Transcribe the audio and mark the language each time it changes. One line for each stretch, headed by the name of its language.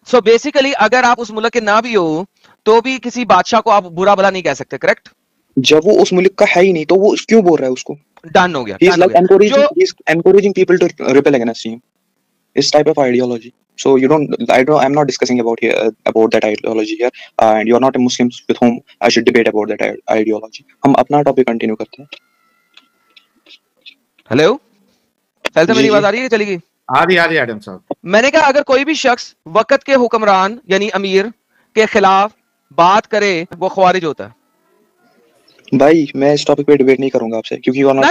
English: So basically
Hindi: अगर आप उस मुल्क के ना भी हो तो भी किसी बादशाह को आप बुरा भला नहीं कह सकते, करेक्ट? जब वो उस मुल्क का है ही नहीं तो वो क्यों बोल रहा है उसको? डन हो गया।
English: He's encouraging people to rebel against him. This type of ideology. So I'm not discussing about that ideology here, and you are not a Muslim with whom I should debate about that ideology.
Hindi: हम अपना topic continue करते हैं। Hello, Faisal, मेरी आवाज आ रही है? चलेगी? आ रही है एडम साहब। मैंने कहा अगर कोई भी शख्स वक्त के हुक्मरान यानी अमीर के खिलाफ बात करे वो ख्वारिज होता है। भाई मैं इस टॉपिक पे डिबेट नहीं करूंगा आपसे, क्योंकि